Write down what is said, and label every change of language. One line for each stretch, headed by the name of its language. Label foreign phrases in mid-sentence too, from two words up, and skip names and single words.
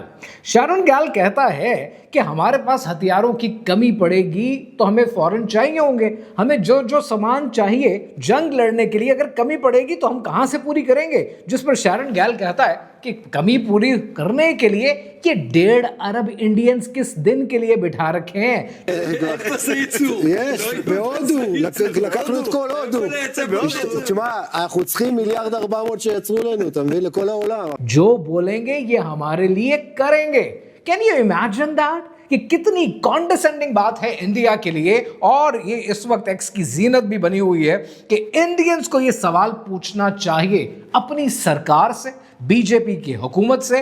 Hindi: शैरन गैल कहता है कि हमारे पास हथियारों की कमी पड़ेगी तो हमें फौरन चाहिए होंगे, हमें जो जो सामान चाहिए जंग लड़ने के लिए, अगर कमी पड़ेगी तो हम कहां से पूरी करेंगे? जिस पर शैरन गैल कहता है कि कमी पूरी करने के लिए ये 1.5 अरब इंडियंस किस दिन के लिए बिठा रखे हैं।
Hebrew: לקחנו את כל הודו. תשמע, אנחנו צריכים 1.4 שיצרו לנו, אתה מבין? לכל העולם.
Hindi: जो बोलेंगे ये हमारे लिए करेंगे।
English: can you imagine that?
Hindi: कि कितनी कॉन्डिसेंडिंग बात है इंडिया के लिए। और ये इस वक्त एक्स की जीनत भी बनी हुई है कि इंडियंस को ये सवाल पूछना चाहिए अपनी सरकार से, बीजेपी की हुकूमत से।